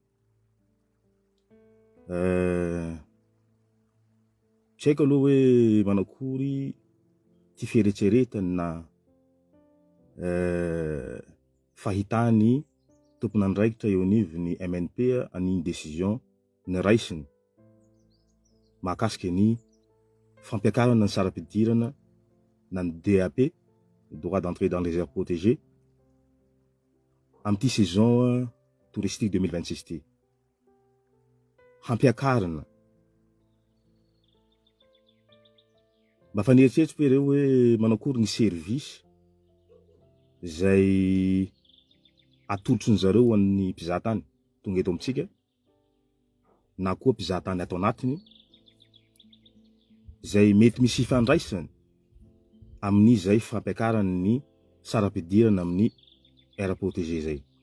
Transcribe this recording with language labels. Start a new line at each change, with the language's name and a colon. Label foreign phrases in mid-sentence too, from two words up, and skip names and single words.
Malagasy: Tsy haiko aloha hoe manakory ty fieritseretany na fahitany tompon'andraikitra eo anivon'ny MNP aniny décision ny raisiny mahakasika ny fampiakarana ny sara-pidirana na ny DAP,
French: droit d'entrée dans les aires protégées,
Malagasy: am'ty
French: saison touristique
Malagasy: 2026 ty. Hampiakarana. Mba fanieritseritsy hoe reo hoe manakory ny service zay atolotry ny zareo amin'ny mpizahatany tonga eto amitsika na koa mpizahatany ato anatiny zay mety misy ifandraisany amin'izay fampiakarany ny sara-pidirana amin'ny
French: aire protégée
Malagasy: zay.